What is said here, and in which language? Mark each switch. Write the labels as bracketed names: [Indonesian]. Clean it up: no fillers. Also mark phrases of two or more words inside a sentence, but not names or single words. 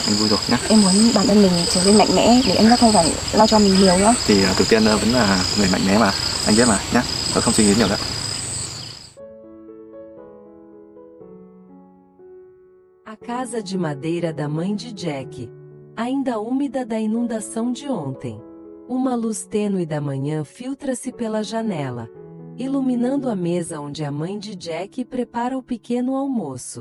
[Vietnamese] rồi nhé. Em muốn bản thân mình trở nên mạnh mẽ để anh Giác không phải lo cho mình nhiều nữa. Thì Tử Tiên vẫn là người mạnh mẽ mà, anh biết mà nhé. Tớ không suy nghĩ nhiều nữa. [Portuguese] A casa de madeira da mãe de Jack, ainda úmida da inundação de ontem. Uma luz tênue da manhã filtra-se pela janela, iluminando a mesa onde a mãe de Jack prepara o pequeno almoço.